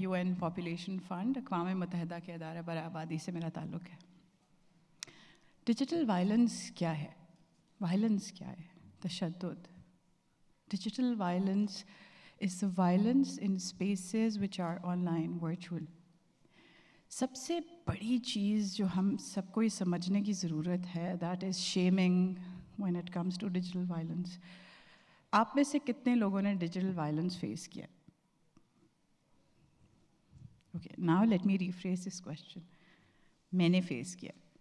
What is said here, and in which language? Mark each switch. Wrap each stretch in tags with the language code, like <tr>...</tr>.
<ur>UN population fund اقوام متحدہ کے ادارہ برائے آبادی سے میرا تعلق ہے. ڈیجیٹل وائلنس کیا ہے؟ وائلنس کیا ہے؟ تشدد.</ur> <en>Digital violence is the violence in spaces which are online, virtual.</en> <ur>سب سے بڑی چیز جو ہم سب کو یہ سمجھنے کی ضرورت ہے</ur> <en>That is shaming when it comes to digital violence.</en> <ur>آپ میں سے کتنے لوگوں نے ڈیجیٹل وائلنس فیس کیا؟ Okay,</ur> <en>Now let me rephrase this question.</en> <ur>میں نے فیس کیا.</ur>